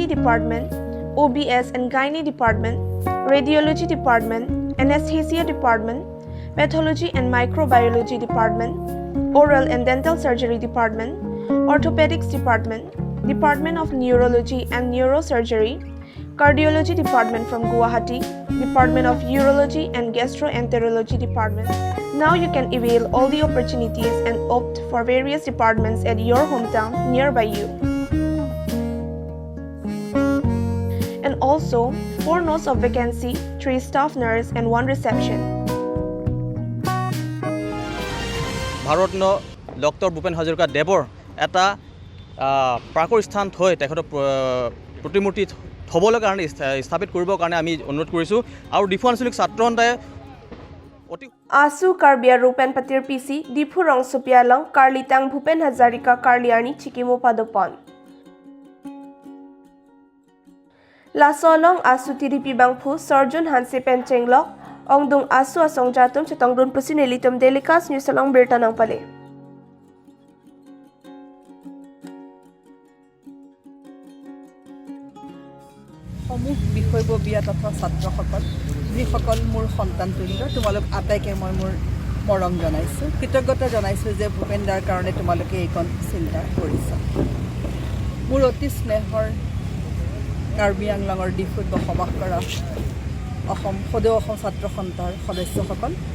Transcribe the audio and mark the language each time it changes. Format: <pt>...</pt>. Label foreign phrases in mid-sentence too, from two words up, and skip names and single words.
<en>Department, OBS and Gynae Department, Radiology Department, Anesthesia Department, Pathology and Microbiology Department, Oral and Dental Surgery Department, Orthopedics Department, Department of Neurology and Neurosurgery, Cardiology Department from Guwahati, Department of Urology and Gastroenterology Department. Now you can avail all the opportunities and opt for various departments at your hometown nearby you. And also 4 notes of vacancy, 3 staff nurse and 1 reception.</en> <as>ভাৰতৰত্ন ডক্টৰ ভূপেন হাজৰিকা দেৱৰ এটা প্ৰাকৰ স্থান থৈ তেখেতৰ প্ৰতিমূৰ্তি থ'বলৈ কাৰণে স্থাপিত কৰিবৰ কাৰণে আমি অনুৰোধ কৰিছোঁ আৰু ডিফু আঞ্চলিক ছাত্ৰ সন্থাই অতি</as> <mjw>Asu Karbia Rupen Patir PC, Dipu Rong Supialang, Karlitang Bhupen Hazarika Karliani Chikimo Padopon. Lasolong Asu Tiripi Bangpu, Sorjun Hansi Penchenglo, Ongdung Asu Asong Jatum Chatongdun Pusinelitum Delikas Nusalong Bertanang Pale.</mjw> <as>সমূহ বিষয়ববীয়া তথা ছাত্ৰসকল যিসকল মোৰ সন্তান তুল্য তোমালোক আটাইকে মই মোৰ মৰম জনাইছোঁ কৃতজ্ঞতা জনাইছোঁ যে ভূপেন্দাৰ কাৰণে তোমালোকে এইখন চিন্তা কৰিছা মোৰ অতি স্নেহৰ কাৰ্বি আংলঙৰ ডিফুত বসবাস কৰা সদৌ অসম ছাত্ৰ সন্থাৰ সদস্যসকল</as>